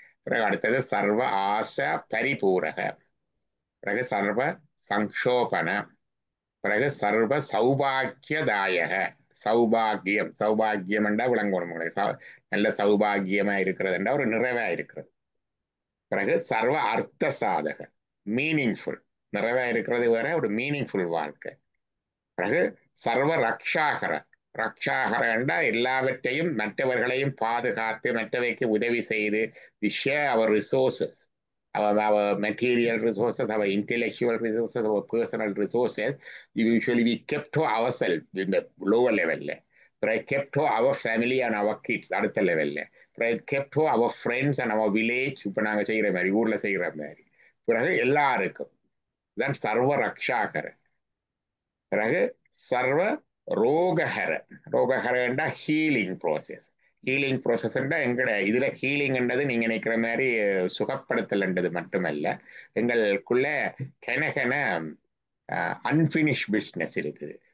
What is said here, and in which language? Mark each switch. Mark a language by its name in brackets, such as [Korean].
[Tamil] பிறகு அடுத்தது சர்வ ஆசை பரிபூரக, பிறகு சர்வ சங்கோபன, பிறகு சர்வ சௌபாகியதாயக. சௌபாகியம், சௌபாகியம் என்றா விளங்கணும் உங்களுக்கு, நல்ல சௌபாகியமா இருக்கிறது ஒரு நிறைவா இருக்கிறது. பிறகு சர்வ அர்த்த சாதக, மீனிங்ஃபுல், நிறைவா இருக்கிறது வேற, ஒரு மீனிங்ஃபுல் வாழ்க்கை. பிறகு சர்வ ரக்ஷாகர, ரக்ஷாகர என்றா எல்லாவற்றையும் மற்றவர்களையும் பாதுகாத்து மற்றவைக்கு உதவி செய்து, [English] Share our resources, our material resources, our intellectual resources, our personal resources, usually we kept to ourselves in the lower level. But kept to our family and our kids [Tamil] அடுத்த லெவல்ல. [English] kept to our friends and our village, [Tamil] இப்ப நாங்க செய்யற மாதிரி, [English] ஊர்ல செய்யற மாதிரி. [Tamil] பிறகு எல்லாருக்கும் தான் சர்வ ரக்ஷாகர. பிறகு சர்வ ரோகஹர, ரோகஹரண்டா ஹீலிங் ப்ராசஸ். ஹீலிங் ப்ராசஸ்ன்றா எங்கட இதுல ஹீலிங்ன்றது நீங்க நினைக்கிற மாதிரி சுகப்படுத்தல்ன்றது மட்டுமல்ல, எங்களுக்குள்ள கெனகென அன்பினிஷ் பிஸ்னஸ் இருக்குது.